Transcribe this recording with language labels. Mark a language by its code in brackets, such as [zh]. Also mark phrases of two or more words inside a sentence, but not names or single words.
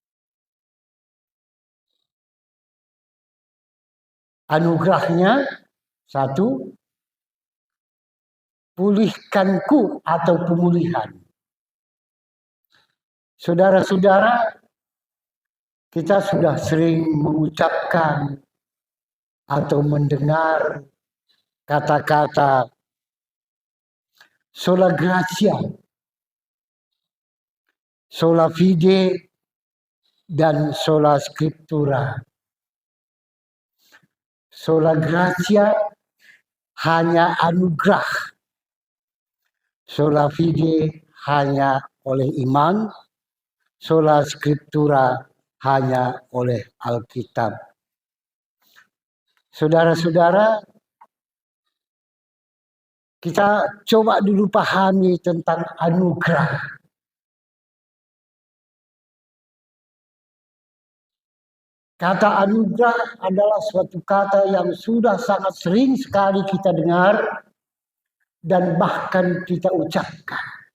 [id] Anugerahnya satu, pulihkanku atau pemulihan. Saudara-saudara, kita sudah sering mengucapkan atau mendengar kata-kata [la] sola gratia, sola fide, [id] dan [la] sola scriptura. Sola gratia [id] hanya anugerah. [la] Sola fide [id] hanya oleh iman. [la] Sola scriptura [id] hanya oleh Alkitab. Saudara-saudara, kita coba dulu pahami tentang anugerah. Kata anugerah adalah suatu kata yang sudah sangat sering sekali kita dengar dan bahkan kita ucapkan.